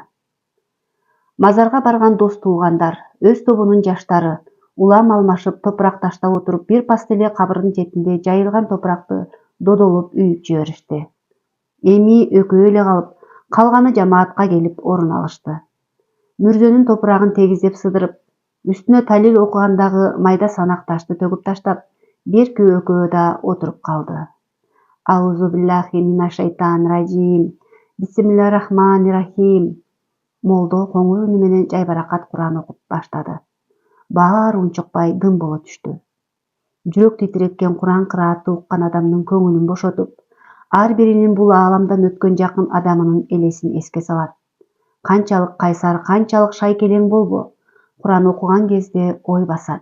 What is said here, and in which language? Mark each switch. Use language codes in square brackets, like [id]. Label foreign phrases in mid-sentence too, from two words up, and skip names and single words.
[ky] Мазарга барган дос туугандар, өз тобунун жаштары, улам алмашып топурак таштап отуруп, бир паста эле кабырдын четинде жайылган топуракты додолоп үйүп жиберишти. Эми экөө эле калып, калганы жамаатка келип орун алышты. Мүрзөнүн топурагын тегиздеп сыдырып, үстүнө талил окугандагы майда санак ташты төгүп таштап, берки экөө да отуруп калды. [ar] أعوذ بالله من الشيطان الرجيم. بسم الله الرحمن الرحيم. [ky] Молдо коңур үнү менен жайбаракат Куран окуп баштады. Баары унчукпай дым боло түштү. Жүрөк титиреткен Куран кыраатты уккан адамдын көңүлүн бошотуп, ар биринин бул ааламдан өткөн жакын адамынын элесин эске салат. Канчалык кайсар, канчалык шайкелең болбо, Куран окуган кезде ой басат.